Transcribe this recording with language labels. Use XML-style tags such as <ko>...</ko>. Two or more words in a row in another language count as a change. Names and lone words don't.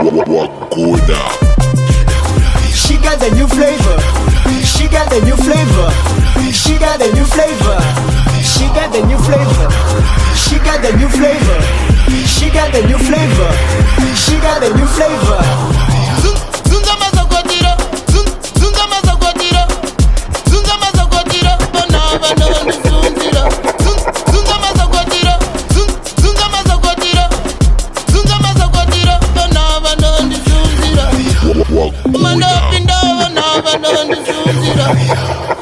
<en>She got the new flavor. She got the new flavor. She got the new flavor. She got the new flavor. She got the new flavor. She got the new flavor. She got the new flavor.</en> <sn>Zunga mazokotiro, zunga mazokotiro, zunga mazokotiro, banana no zunzira. Zunga mazokotiro, zunga mazokotiro, zunga mazokotiro, banana no zunzira. Manda pinda banana no zunzira.</sn>